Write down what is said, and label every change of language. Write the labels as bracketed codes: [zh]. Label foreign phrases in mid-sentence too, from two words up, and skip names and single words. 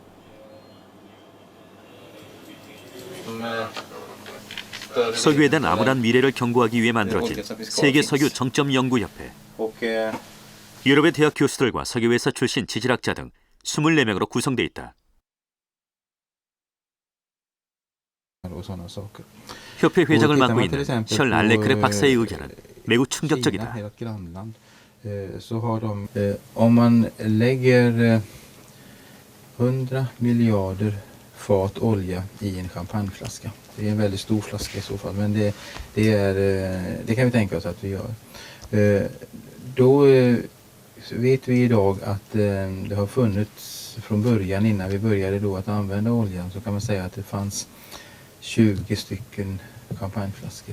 [ko] 석유에 대한 암울한 미래를 경고하기 위해 만들어진 세계 석유 정점 연구협회. 유럽의 대학 교수들과 석유회사 출신 지질학자 등 24명으로 구성돼 있다. 협회 회장을 맡고 있는 셜 알레크레 박사의 의견은 매우 충격적이다. [sv] Om man lägger 100 miljarder fat olja i en champagneflaska. Det är en väldigt stor flaska i så fall, men det kan vi tänka oss att vi gör. Då vet vi idag att det har funnits från början, innan vi började då att använda oljan, så kan man säga att det fanns 20 stycken champagneflaskor.